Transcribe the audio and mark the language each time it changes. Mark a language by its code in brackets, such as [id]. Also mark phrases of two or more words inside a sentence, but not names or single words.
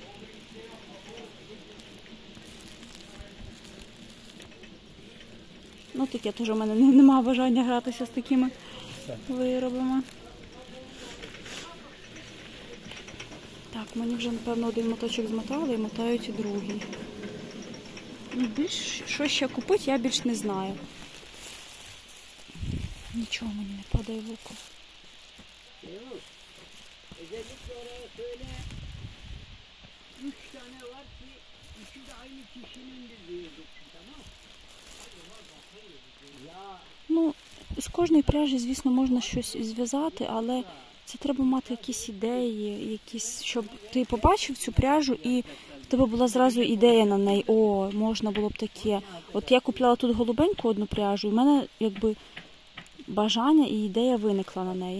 [uk] Ну, таке теж у мене немає бажання гратися з такими виробами. Так, мені вже, напевно, один моточок змотали і мотають і другий. Більш, що ще купити, я більш не знаю. Nічого мені не падає в око. [tr] Özellikle oraya söyle. 3 tane var ki üçü de aynı kişinindir diyorduk. Tamam. Ya [uk] Ну, з кожної пряжі, звісно, можна щось зв'язати, але це треба мати якісь ідеї, якісь, щоб ти побачив цю пряжу і в тебе була зразу ідея на неї. О, можна було б таке. От я купляла тут голубеньку одну пряжу, і в мене якби бажання і ідея виникла на неї.